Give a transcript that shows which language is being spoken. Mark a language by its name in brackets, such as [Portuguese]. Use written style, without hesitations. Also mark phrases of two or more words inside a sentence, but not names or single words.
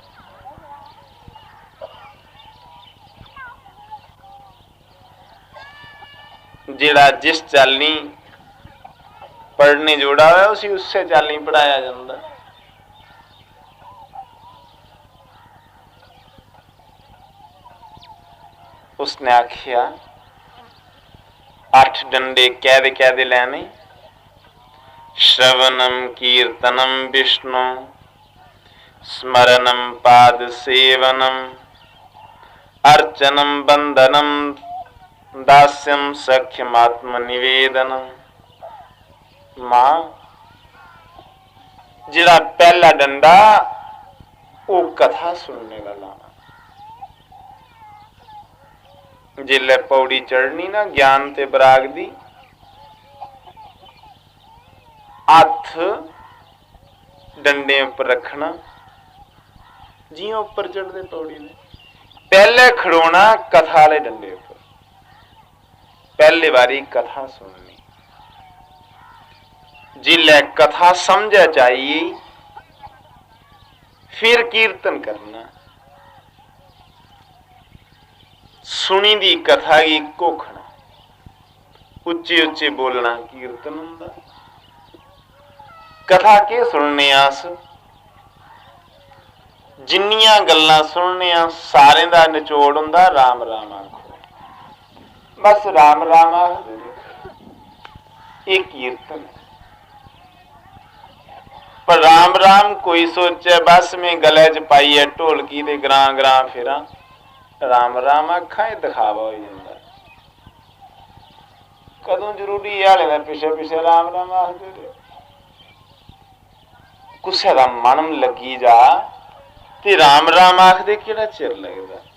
[Dogri] जिहड़ा जिस चाली पढ़ने जोड़ा है उसी उससे चाली पढ़ाया जाता। उसने आखिया 8 डंडे कैदे कैदे लैने। [Sanskrit] श्रवणम कीर्तनम विष्णु, स्मरणम पाद सेवनम, अर्चनम बंधनम, दास्यम सख्यमात्म निवेदनम। [Dogri] मां जिहड़ा पहला डंडा वो कथा सुनने वाला, जिल्लै पौड़ी चढ़नी ना ज्ञान ते बराग दी, हथ डंडे उपर रखना जियां उपर चढ़ते पौड़ी ने। पहले खड़ोना कथा वाले डंडे उपर, पहले बारी कथा सुननी। जिल्लै कथा समझ चाहिए फिर कीर्तन करना। सुनी दी कथा की घोखना, उच्चे उच्चे बोलना कीर्तन हुंदा। कथा के सुनने आस, जिन्नियां गल्लां सुनने सारे दा निचोड़ हुंदा राम राम आखो, बस राम राम आखदे ये कीर्तन। पर राम राम कोई सोचे बस में गले च पाइए ढोलकी ते ग्रां ग्रां फिरा राम राम आखा, दिखावा हो जाता। कदों जरूरी हाले दा पिछे पिछे राम राम आखदे रहे। कुसै दा मन लगी जा ते राम राम आखदे केड़ा चिर लगदा।